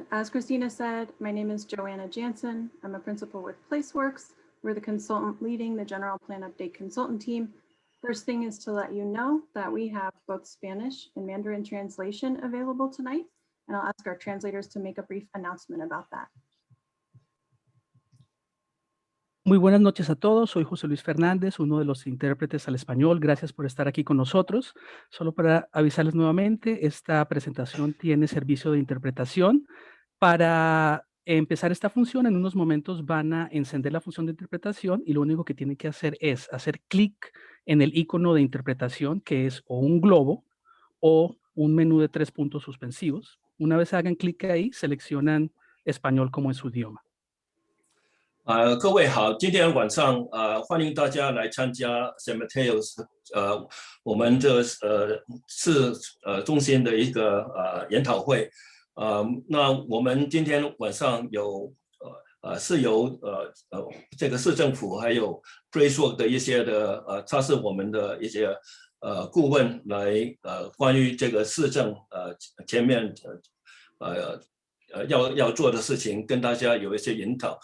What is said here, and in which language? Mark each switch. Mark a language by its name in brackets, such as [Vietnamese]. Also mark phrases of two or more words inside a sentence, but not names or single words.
[English] As Christina said, my name is Joanna Jansen. I'm a principal with PlaceWorks. We're the consultant leading the General Plan Update consultant team. First thing is to let you know that we have both Spanish and Mandarin translation available tonight, and I'll ask our translators to make a brief announcement about that. [Spanish] Muy buenas noches a todos, soy José Luis Fernández, uno de los intérpretes al español. Gracias por estar aquí con nosotros. Solo para avisarles nuevamente, esta presentación tiene servicio de interpretación. Para empezar esta función, en unos momentos van a encender la función de interpretación y lo único que tienen que hacer es hacer clic en el icono de interpretación, que es o un globo o un menú de 3 puntos suspensivos. Una vez hagan clic ahí, seleccionan español como en su idioma. [Chinese] 各位好，今天晚上欢迎大家来参加 San Mateo 我们这市中心的一个研讨会。那我们今天晚上是由这个市政府还有 Breakout 的一些的他是我们的一些顾问来关于这个市政前面要做的事情跟大家有一些引导。